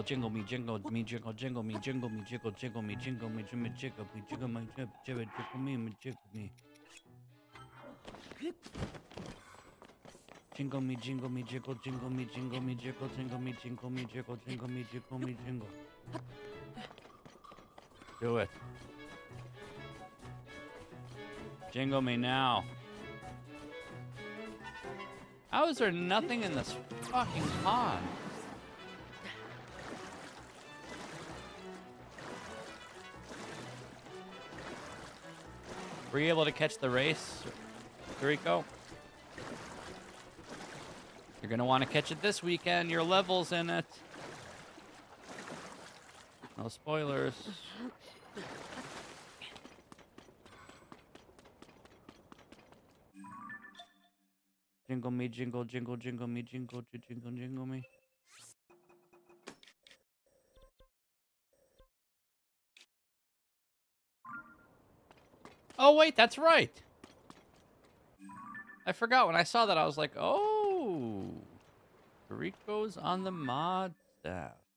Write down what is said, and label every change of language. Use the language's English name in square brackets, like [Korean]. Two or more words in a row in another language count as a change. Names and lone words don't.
[English] jingle me, jingle me, jingle, jingle me, jingle me, jingle, jingle me, jingle me, jingle me, jingle me, jingle me, jingle me, jingle me. Jingle me, jingle me, jingle, jingle me, jingle me, jingle, jingle me, jingle me, jingle, jingle me, jingle me, jingle. Do it. Jingle me now. How is there nothing in this fucking pond? Were you able to catch the race, Rico? You're gonna want to catch it this weekend. Your level's in it. No spoilers. Jingle me, jingle, jingle, jingle me, jingle, jingle, jingle me. Oh, wait, that's right. I forgot. When I saw that, I was like, oh. Rico's on the mod staff.